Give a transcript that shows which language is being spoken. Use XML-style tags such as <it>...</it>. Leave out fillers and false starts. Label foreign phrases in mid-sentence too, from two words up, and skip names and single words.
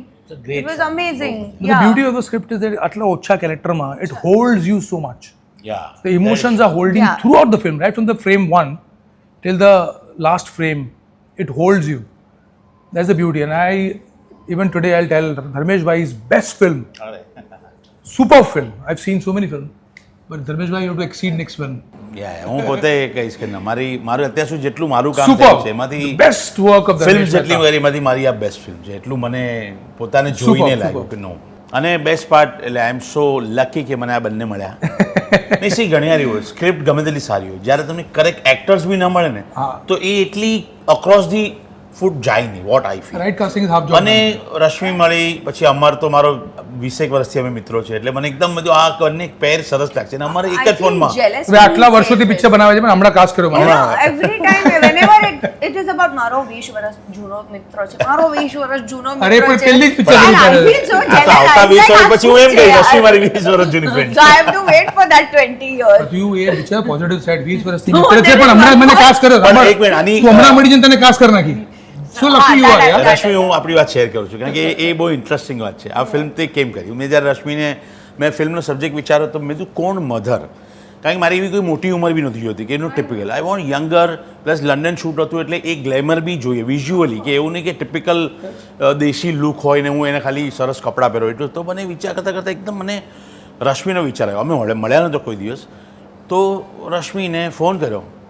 <en>It was amazing. The beauty of the script is that</en> <gu>આટલા ઓછા કેરેક્ટરમાં</gu> <en>it holds you so much. Yeah. The emotions are holding Yeah. throughout the film, right from the frame 1 till the last frame. It holds you. That's the beauty. And even today I'll tell Dharmesh Bhai's best film. Super film. I've seen so many films. But Dharmesh Bhai, you have to exceed next film.</en> <gu>હું પોતે કહીશ કે મારું અત્યાર સુધી જેટલું મારું કામ થયું છે એમાંથી</gu> <en>The best work of</en> <gu>ફિલ્મ</gu> <en>Dharmesh</en> <gu>જેટલી</gu> <en>Mehta.</en> <gu>એમાંથી મારી આ બેસ્ટ ફિલ્મ છે એટલું મને પોતાને જોઈને</gu> <en>Superb,</en> <gu>લાગ્યું</gu> <en>superb.</en> <gu>કે નો અને બેસ્ટ પાર્ટ એટલે</gu> <en>I am so lucky</en> <gu>કે મને આ બંને મળ્યા નહીં સી ઘણી વાર હોય સ્ક્રિપ્ટ ગમે તેટલી સારી હોય જ્યારે તમને</gu> <en>correct actors</en> <gu>બી ન મળે ને હા. તો એ એટલી</gu> <en>across the foot</en> <gu>જાય નહીં</gu> <en>what I feel Right casting is half job.</en> <gu>અને રશ્મિ મળી પછી અમર તો મારો 20 વર્ષથી અમે મિત્રો છે એટલે મને એકદમ બધું આ બંને પેર સરસ લાગશે અને અમારે એક જ ફોનમાં હવે આટલા વર્ષોથી પિક્ચર બનાવે છે પણ હમણાં કાસ્ટ કર્યો મને.</gu> <en>every time whenever it is about</en> <gu>મારો 20 વર્ષ જૂનો મિત્ર છે મારો 20 વર્ષ જૂનો મિત્ર અરે પણ પહેલી જ picture</gu> <en>And I</en> <gu>જોઈ</gu> <en>feel so</en> <gu>આ તો</gu> <en>jealous.</en> <gu>આવતા</gu> <en>I'm</en> <gu>20</gu> <en>like,</en> <gu>વર્ષ પછી હું એમ આ કહી શું રશ્મિ છે મારી 20 વર્ષ જૂની ફ્રેન્ડ</gu> <en>So I have to wait for that 20 years. But you એ picture positive side 20 વર્ષથી No,</en> <gu>મિત્ર છે</gu> <en>there</en> <gu>પણ</gu> <en>is</en> <gu>હમણાં</gu> <en>one</en> <gu>મને</gu> <en>more.</en> <gu>કાસ્ટ કર્યો પણ અમર, એક મિનિટ, આની- તું હમણાં મળી જઈને તને કાસ્ટ કરી નાખી.</gu> <en>So lucky you are યાર.</en> <gu>રશ્મિ હું આપણી વાત શેર કરું છું કારણ કે એ બહુ ઇન્ટરેસ્ટિંગ વાત છે આ ફિલ્મ તે કેમ કરી મેં જ્યારે રશ્મિને મેં ફિલ્મનો સબ્જેક્ટ વિચાર્યો તો મેં કીધું કોણ મધર કારણ કે મારી એવી કોઈ મોટી ઉંમર બી નથી જોતી કે એનું ટિપિકલ</gu> <en>I want younger plus London shoot</en> <gu>હતું એટલે એ ગ્લેમર બી જોઈએ વિઝ્યુઅલી કે એવું નહીં કે ટિપિકલ દેશી લુક હોય ને હું એને ખાલી સરસ કપડાં પહેરો એટલું તો મને વિચાર કરતાં કરતાં એકદમ મને રશ્મિનો વિચાર આવ્યો અમે મળ્યા નહોતો કોઈ દિવસ તો રશ્મિને ફોન કર્યો</gu>